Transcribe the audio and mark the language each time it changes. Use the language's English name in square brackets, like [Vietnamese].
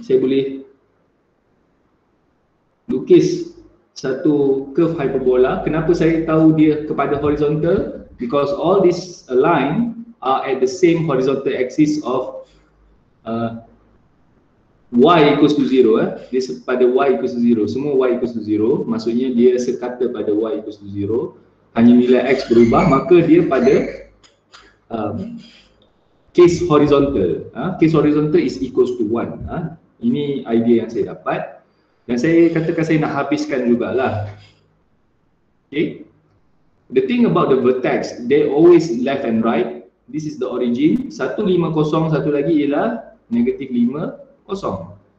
[Malay] Saya boleh lukis satu curve hyperbola. Kenapa saya tahu dia kepada horizontal? [English] Because all these line are at the same horizontal axis of y equals to 0. [Malay] Dia pada y equals to 0. Semua y equals to 0. Maksudnya dia sekata pada y equals to 0. Hanya nilai x berubah, maka dia pada case horizontal. [English] Case horizontal is equals to 1. [Malay] Ini idea yang saya dapat. Dan saya katakan saya nak habiskan jugalah. Okay. [English] The thing about the vertex, they always left and right. This is the origin. [Malay] 1, 5 kosong, satu lagi ialah -5 kosong.